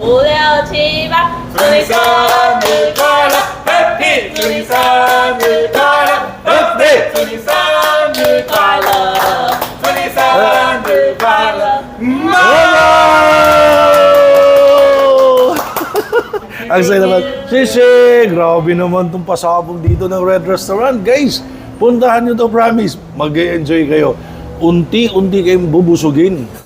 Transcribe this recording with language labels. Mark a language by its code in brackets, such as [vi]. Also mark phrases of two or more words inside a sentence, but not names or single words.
[zh] 五六七八，祝你生日快乐 ，Happy！祝你生日快乐 ，Happy！祝你生日快乐，祝你生日快乐， [tl] Ang saya naman. Sisi, grabe naman itong pasabog dito ng Red Restaurant. Guys, puntahan nyo to, promise. Mag-enjoy kayo. Unti-unti kayong bubusugin.